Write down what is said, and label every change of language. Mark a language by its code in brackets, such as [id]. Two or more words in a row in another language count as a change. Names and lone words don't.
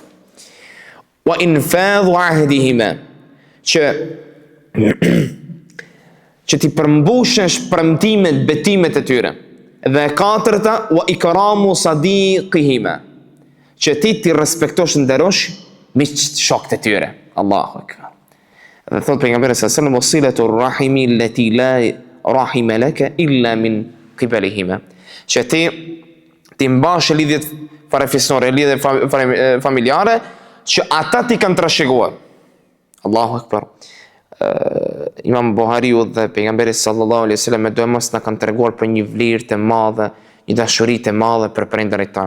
[ar] وإنفاذ عهدهما, [sq] që ti përmbushesh premtimet, betimet e tyre. Dhe e katërta, [ar] وإكرام صديقهما, [sq] që ti respektosh, nderosh miqt shokët e tyre. [ar] الله أكبر. [sq] Dhe thot pejgamberi [ar] صلى الله عليه وسلم, وصلة الرحم التي لا رحم لك إلا من قبلهما, [sq] që ti mbash lidhjet farefisnore, lidhje familjare që ata ti kanë trashëguar. [ar] الله أكبر. [sq] Imam Buhariu dhe pejgamberi [ar] صلى الله عليه وسلم [sq] do mos na kanë treguar për një vlerë të madhe një dashuri të madhe për prindërit tanë.